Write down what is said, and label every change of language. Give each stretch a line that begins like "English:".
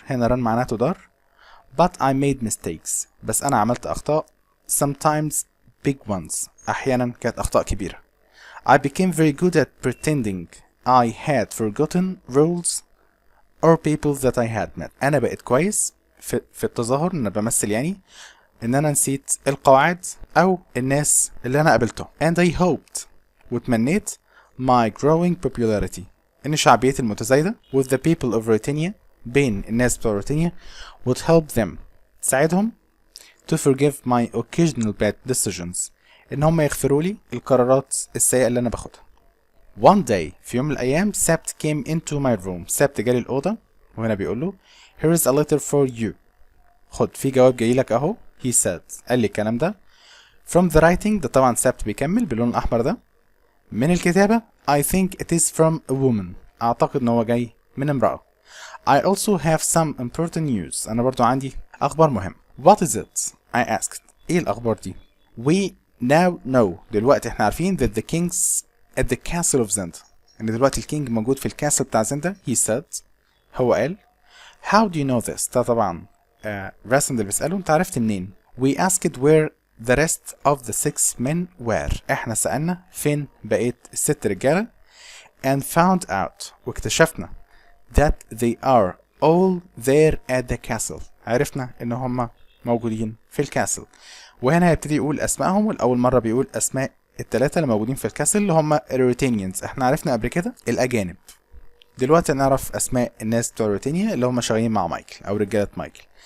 Arabic: هنا run معناها تدار.
English: But I made mistakes.
Arabic: بس أنا عملت أخطاء.
English: Sometimes big ones.
Arabic: أحيانا كانت أخطاء كبيرة.
English: I became very good at pretending I had forgotten rules or people that I had met.
Arabic: أنا بقيت كويس في التظاهر إن أنا بمثل يعني ان انا نسيت القواعد او الناس اللي انا قابلتهم.
English: and I hoped،
Arabic: وتمنيت
English: my growing popularity،
Arabic: ان شعبيتي المتزايدة
English: with the people of Britannia،
Arabic: بين الناس بتوع روتينيا
English: would help them،
Arabic: تساعدهم
English: to forgive my occasional bad decisions،
Arabic: ان هم يغفروا لي القرارات السيئة اللي انا باخدها.
English: one day،
Arabic: في يوم من الايام، سبت
English: came into my room،
Arabic: سبت جالي الاوضة وهنا بيقول له
English: here is a letter for you،
Arabic: خد في جواب جاي لك اهو.
English: he said،
Arabic: قال لي الكلام ده.
English: from the writing،
Arabic: ده طبعا سبت بيكمل باللون الاحمر ده. من الكتابة
English: I think it is from a woman،
Arabic: اعتقد ان هو جاي من امرأة.
English: I also have some important news،
Arabic: انا برضو عندي اخبار مهمة.
English: what is it؟ I asked،
Arabic: ايه الاخبار دي؟
English: we now know،
Arabic: دلوقتي احنا عارفين
English: that the king's at the castle of Zenda،
Arabic: ان دلوقتي الكينج موجود في الكاسل بتاع زندا.
English: he said،
Arabic: هو قال.
English: how do you know this؟
Arabic: ده طبعا راسندل بيسأله انت عرفت منين؟
English: we asked where the rest of the 6 men were،
Arabic: احنا سألنا فين بقيت ال6 رجالة.
English: and found out
Arabic: واكتشفنا
English: that they are all there at the castle.
Arabic: عرفنا ان هم موجودين في الكاسل. وهنا هيبتدي يقول اسمائهم، والاول مره بيقول اسماء الثلاثه اللي موجودين في الكاسل اللي هم روتينيانز. احنا عرفنا قبل كده الاجانب، دلوقتي نعرف اسماء الناس بتوع روتينيا اللي هم شغالين مع مايكل او رجاله مايكل.